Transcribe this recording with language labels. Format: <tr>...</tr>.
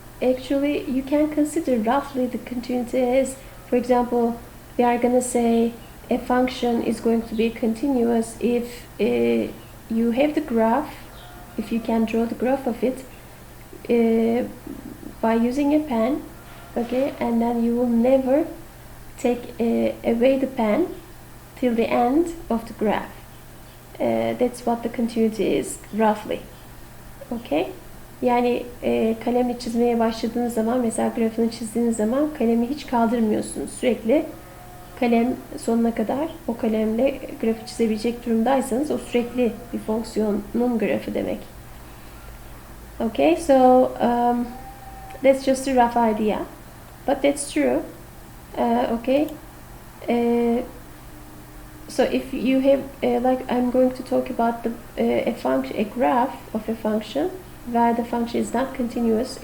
<en>Actually, you can consider roughly the continuity as, for example, we are gonna say a function is going to be continuous if you have the graph, if you can draw the graph of it by using a pen, okay, and then you will never take away the pen till the end of the graph. That's what the continuity is roughly. Okay?</en> <tr>Yani kalemle çizmeye başladığınız zaman, mesela grafını çizdiğiniz zaman kalemi hiç kaldırmıyorsunuz. Sürekli kalem sonuna kadar o kalemle grafı çizebilecek durumdaysanız o sürekli bir fonksiyonun grafı demek.</tr> <en>Okay, so that's just a rough idea, but that's true. Okay, so if you have like I'm going to talk about a graph of a function where the function is not continuous.</en>